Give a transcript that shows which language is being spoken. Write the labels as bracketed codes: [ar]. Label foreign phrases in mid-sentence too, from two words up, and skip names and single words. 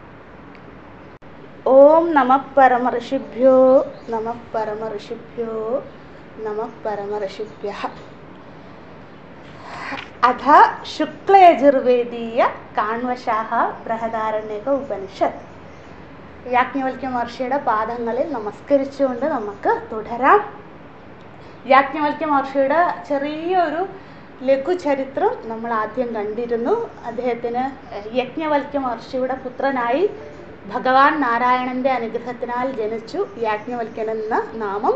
[sa] ॐ नमः परमऋषिभ्यो नमः परमऋषिभ्यो नमः परमऋषिभ्यः। अथ शुक्लयजुर्वेदीय काण्वशाः बृहदारण्यक उपनिषत्. [ml] യാജ്ഞവൽക്യ മഹർഷിയുടെ പാദങ്ങളിൽ നമസ്കരിച്ചുകൊണ്ട് നമുക്ക് തുടരാം. യാജ്ഞവൽക്യ മഹർഷിയുടെ ചെറിയൊരു ലഘുചരിത്രം നമ്മൾ ആദ്യം കണ്ടിരുന്നു. അദ്ദേഹത്തിന് യജ്ഞവൽക്യ മഹർഷിയുടെ പുത്രനായി ഭഗവാൻ നാരായണൻ്റെ അനുഗ്രഹത്തിനാൽ ജനിച്ചു യാജ്ഞവൽക്യൻ എന്ന നാമം.